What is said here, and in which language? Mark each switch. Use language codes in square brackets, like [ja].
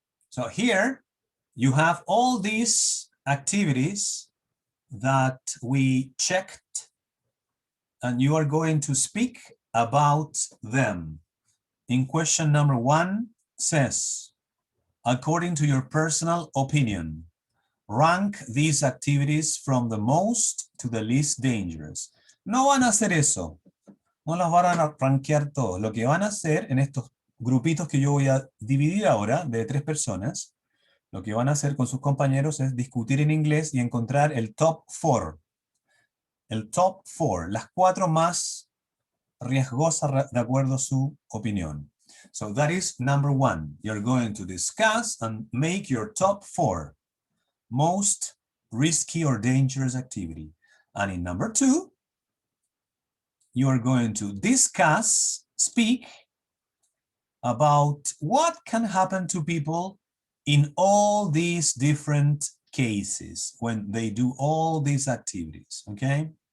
[en] So here you have all these activities that we checked, and you are going to speak about them. In question number 1 says, according to your personal opinion, rank these activities from the most to the least dangerous. [es] No van a hacer eso. No las van a rankear todo. Lo que van a hacer en estos grupitos que yo voy a dividir ahora de 3 personas, lo que van a hacer con sus compañeros es discutir en inglés y encontrar el top 4. El top 4, las 4 más riesgosas de acuerdo a su opinión. [en] So that is number 1. You're going to discuss and make your top 4 most risky or dangerous activity. And in number 2, you are going to discuss, speak about what can happen to people in all these different cases when they do all these activities, okay?